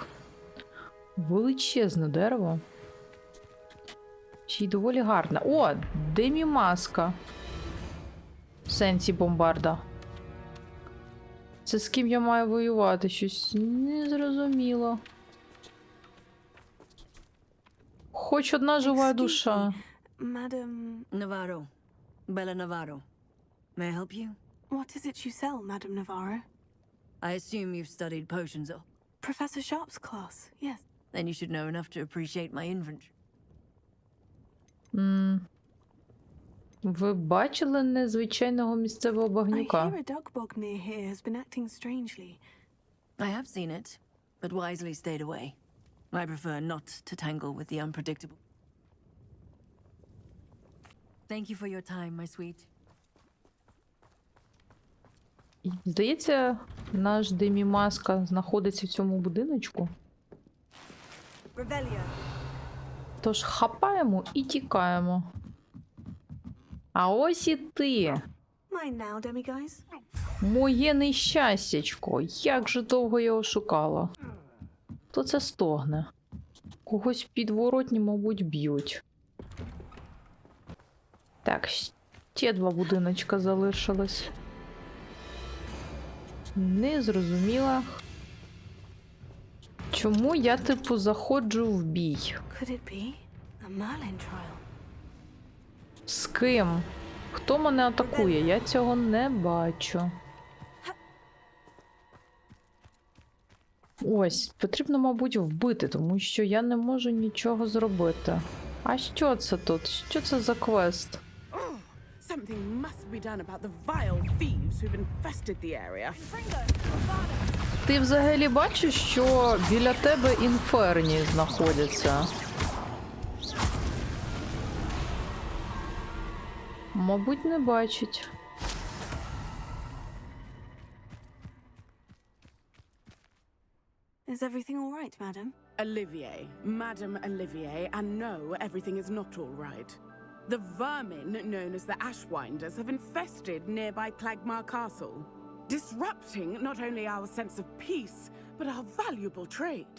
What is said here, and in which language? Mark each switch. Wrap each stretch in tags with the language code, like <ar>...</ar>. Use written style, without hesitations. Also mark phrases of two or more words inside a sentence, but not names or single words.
<uk>Величезне дерево. Ще й доволі гарне. О, демі-маска. В сенсі бомбарда. Це з ким я маю воювати? Щось незрозуміло. Хоч одна жива душа.</uk> <en>Madam Navarro. Bella Navarro. May I help you? what is it you sell, Madam Navarro? I assume you've studied potions. Professor Sharp's class, yes. Then you should know enough to appreciate my inventory.</en> <uk>Ви бачили незвичайного місцевого</uk> <en>I</en> <uk>багнюка?</uk> <en>hear a dog bog near here has been acting strangely. I have seen it, but wisely stayed away. I prefer not to tangle with the unpredictable. Thank you for your time, my sweet.</en> <uk>Здається, наш Демі-маска знаходиться в цьому будиночку.</uk> <en>Revelio.</en> <uk>Тож хапаємо і тікаємо. А ось і ти.</uk> <en>Mine now, demiguise.</en> <uk>Моє нещастячко. Як же довго я його шукала. Хто це стогне? Когось в підворотні, мабуть, б'ють. Так, ще 2 будиночка залишилось. Не зрозуміла. Чому я, типу, заходжу в бій?</uk> <en>Could it be a Merlin trial?</en> <uk>З ким? Хто мене атакує? Я цього не бачу. Ось, потрібно, мабуть, вбити, тому що я не можу нічого зробити. А що це тут? Що це за квест?</uk> <en>Something must be done about the vile thieves who've infested the area.</en> <uk>Ти взагалі бачиш, що біля тебе інферні знаходяться? Мабуть, не бачить.</uk> <en>Is everything all right, madam? Olivier, Madame Olivier, and no, everything is not all right. The vermin known as the Ashwinders have infested nearby Clagmar Castle, disrupting not only our sense of peace, but our valuable trade.</en>